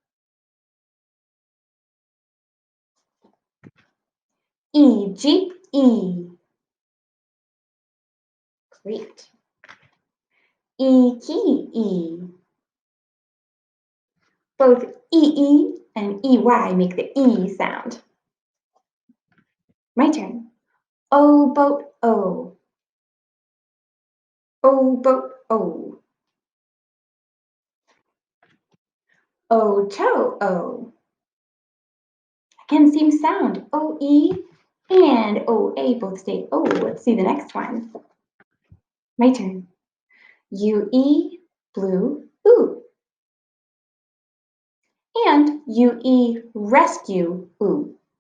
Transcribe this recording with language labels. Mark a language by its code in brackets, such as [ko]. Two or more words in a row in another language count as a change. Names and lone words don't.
[en] E jeep E. Great. E key E. Both EE and EY make the E sound. My turn. O boat O. O boat O. O toe O. Again, same sound. OE and OA both stay O. Let's see the next one. My turn. UE blue oo. And UE rescue oo.